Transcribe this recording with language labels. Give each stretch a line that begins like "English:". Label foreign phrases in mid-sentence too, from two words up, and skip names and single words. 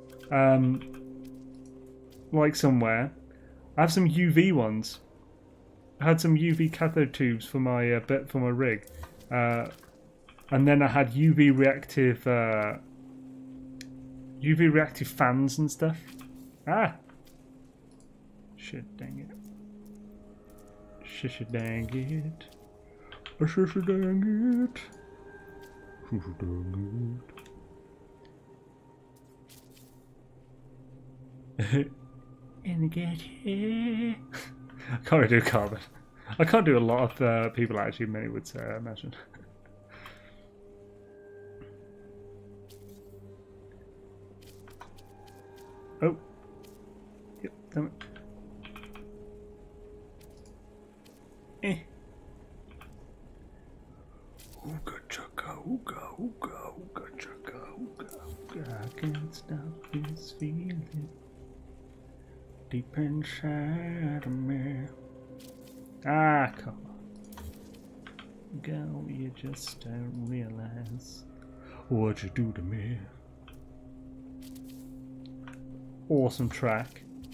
English: Like somewhere. I have some UV ones. I had some UV cathode tubes for my rig. And then I had UV reactive fans and stuff. Ah! Shit, dang it. Shisha dang it. Shisha dang it. Shisha dang it. And get here. I can't really do carbon. I can't do a lot of people actually, many would say, I imagine. Oh. Yep, damn it. Ooga chugga, ooga, ooga, ooga chugga, ooga, ooga. I can't stop this feeling deep inside of me. Ah, come on. Girl, you just don't realize what you do to me. Awesome track.